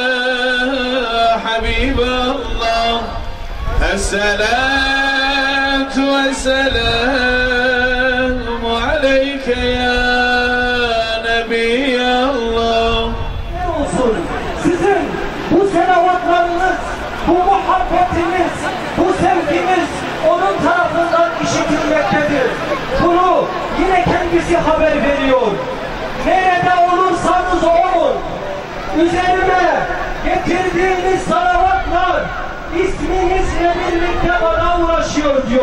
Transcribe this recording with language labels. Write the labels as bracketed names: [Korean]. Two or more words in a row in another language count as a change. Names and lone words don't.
[Arabic] حبيب الله الصلاة والسلام عليك يا نبي الله. [Turkish] Sizin bu selavatlarınız, bu muhabbetiniz, bu sevginiz onun tarafından işitilmektedir. Bunu yine kendisi haber veriyor. Nerede olursanız olun, üzerime getirdiğiniz salavatlar isminizle birlikte bana ulaşıyor diyor.